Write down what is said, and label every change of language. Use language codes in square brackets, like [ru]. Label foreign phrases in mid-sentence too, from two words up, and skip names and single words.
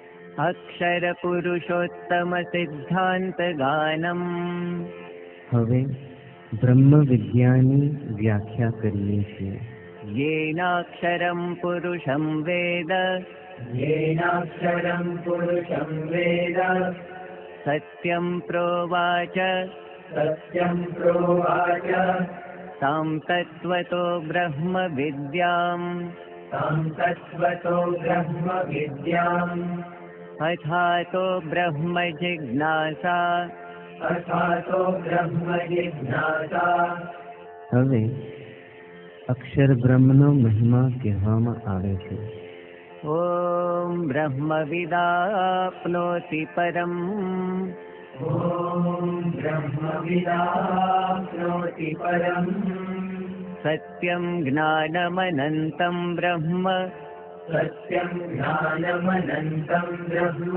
[sa] अक्षर पुरुषोत्तम सिद्धांत गानम। [gu] હવે બ્રહ્મ વિદ્યાની વ્યાખ્યા કરીએ છીએ। [sa] येनाक्षरं पुरुषं वेद, येनाक्षरं पुरुषं वेद, सत्यं प्रोवाच, सत्यं प्रोवाच, तां तत्त्वतो ब्रह्म विद्याम्, तां तत्त्वतो ब्रह्म विद्याम्, अथातो ब्रह्म जिज्ञासा, अथातो ब्रह्म जिज्ञासा। [gu] હવે અક્ષર બ્રહ્મનો મહિમા કહેવામાં આવે છે। [sa] ॐ ब्रह्मविदाप्नोति परम्, ॐ ब्रह्मविदाप्नोति परम्, सत्यं ज्ञानमनन्तं ब्रह्म, सत्यं ज्ञानमनन्तं ब्रह्म,